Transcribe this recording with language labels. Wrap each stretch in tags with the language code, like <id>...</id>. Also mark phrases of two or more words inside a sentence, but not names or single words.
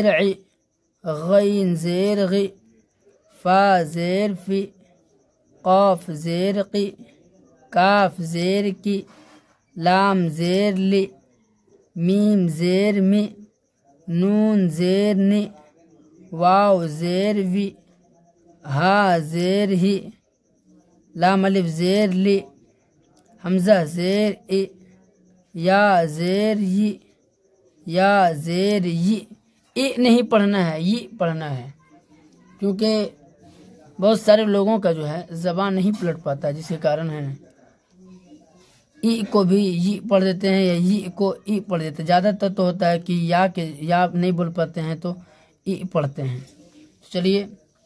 <ur>عی، غین زیر غی، فا زیر فی، قاف زیر قی، کاف زیر کی، لام زیر لی، میم زیر می، نون زیر نی، واو زیر وی، ہا زیر ہی، لام الف زیر لی، حمزہ زیر ای، یا زیر ی، یا زیر ی۔ ای نہیں پڑھنا ہے، ی پڑھنا ہے، کیونکہ بہت سارے لوگوں کا جو ہے زبان نہیں پلٹ پاتا، جس کے کارن ہے ای کو بھی ی پڑھ دیتے ہیں یا ی کو ای پڑھ دیتے ہیں۔ زیادہ تر تو ہوتا ہے کہ یا نہیں بول پاتے ہیں تو ای پڑھتے ہیں۔</ur>